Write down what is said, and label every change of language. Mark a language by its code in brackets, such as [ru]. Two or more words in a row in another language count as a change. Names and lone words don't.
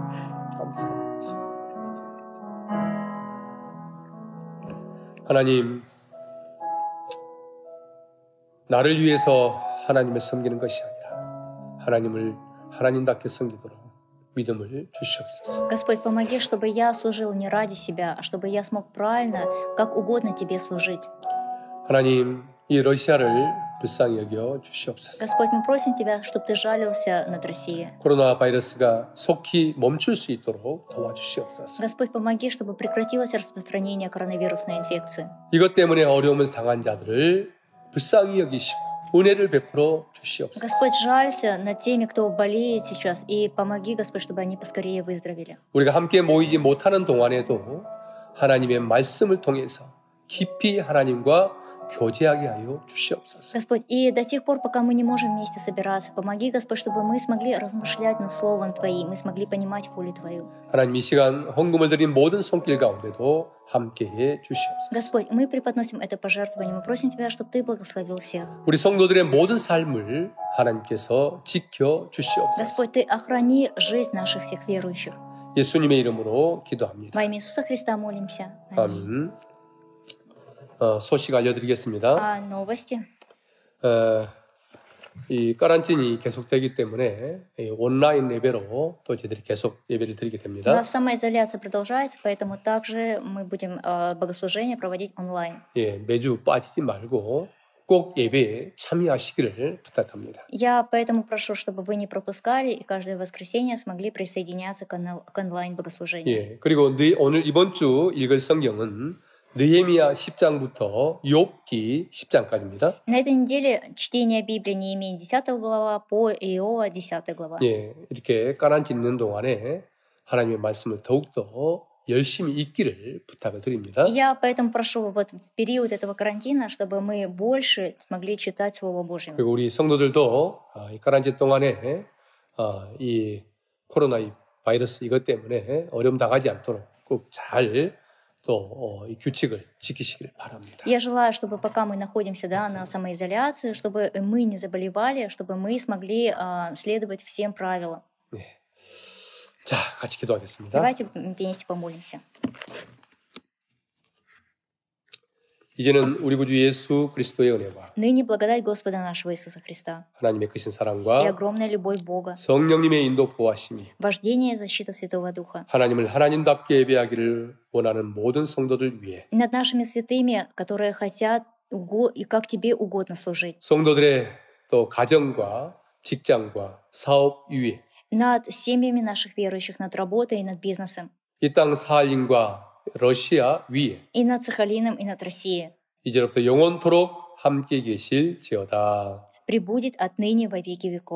[ko] 감사합니다. 하나님 나를 위해서 하나님을 섬기는 것이 아니라 하나님을 하나님답게 섬기도록 믿음을 주시옵소서. [ru] Господь, помоги, чтобы я служил не ради себя, а чтобы я смог правильно, как угодно Тебе служить. [ko] 하나님, 이 러시아를 불쌍히 여겨 주시옵소서. [ru] Господь, мы просим Тебя, чтобы Ты жалился над Россией. [ko] 코로나 바이러스가 속히 멈출 수 있도록 도와주시옵소서. [ru] Господь, помоги, чтобы прекратилось распространение коронавирусной инфекции. [ko] 이것 때문에 어려움을 당한 자들을 불쌍히 여기시고 은혜를 베풀어 주시옵소서. [ru] Господь, жалься над теми, кто болеет сейчас, и помоги, Господь, чтобы они поскорее выздоровели. [ko] 우리가 함께 모이지 못하는 동안에도 하나님의 말씀을 통해서 깊이 하나님과 교제하게 하여 주시옵소서. [ru] Господь, и до тех пор, пока мы не можем вместе собираться, помоги, Господь, чтобы мы смогли размышлять над Словом Твоим, мы смогли понимать волю Твою. [ko] 하나님 이 시간 헌금을 드린 모든 손길 가운데도 함께해 주시옵소서. [ru] Господь, мы преподносим это пожертвование, мы просим Тебя, чтобы Ты благословил всех. [ko] 우리 성도들의 모든 삶을 하나님께서 지켜 주시옵소서. [ru] Господь, Ты охрани жизнь наших всех верующих. [ko] 예수님의 이름으로 기도합니다. [ru] Во имя Иисуса Христа молимся. [ko] 아멘. 소식 알려드리겠습니다. [ru] Новости. [ko] 이 까란틴이 계속되기 때문에 온라인 예배로 또 저희들이 계속 예배를 드리게 [ru] У [ko] 됩니다. [ru] нас самоизоляция продолжается, поэтому также мы будем богослужение проводить онлайн. [ko] 예, 매주 빠지지 말고 꼭 예배에 참여하시기를 부탁합니다. [ru] Я поэтому прошу, чтобы вы не пропускали и каждое воскресенье смогли присоединяться к онлайн-богослужению. [ko] 예, 그리고 오늘 이번 주 읽을 성경은 느헤미야 10장부터 욥기 10장까지입니다. [ru] На этой неделе чтение Библии Неемии 10 глава по Иова 10 глава. [ko] 예, 이렇게 까란지 있는 동안에 하나님의 말씀을 더욱더 열심히 읽기를 부탁을 드립니다. [ru] Я поэтому прошу вот в период этого карантина, чтобы мы больше смогли читать Слово Божье. [ko] 그리고 우리 성도들도 이 까란지 동안에 이 코로나 바이러스 이것 때문에 어려움 당하지 않도록 꼭 잘 또 이 규칙을 지키시길 바랍니다. [ru] Я желаю, чтобы пока мы находимся на самоизоляции, чтобы мы не заболевали, чтобы мы смогли следовать всем правилам. [ko] 네. 자, 같이 기도하겠습니다. [ru] Давайте вместе помолимся. [ko] 이제는 우리 구주 예수 그리스도의 은혜와 [ru] Ныне благодать Господа нашего Иисуса Христа [ko] 하나님의 크신 [ru] и [ko] 사랑과 [ru] огромная любовь Бога, [ko] 성령님의 인도 보호하심이 [ru] вождение и защита Святого Духа [ko] 하나님을 하나님답게 예배하기를 원하는 모든 성도들 위해 [ru] и над нашими святыми, которые хотят и как Тебе угодно служить, [ko] 성도들의 또 가정과 직장과 사업 위에 [ru] над семьями наших верующих, над работой и над бизнесом, [ko] 이 땅 사인과 러시아 위에 [ru] и над Сахалином, и над Россией, [ko] 이제부터 영원토록 함께 계실지어다. [ru] пребудет отныне во веки веков.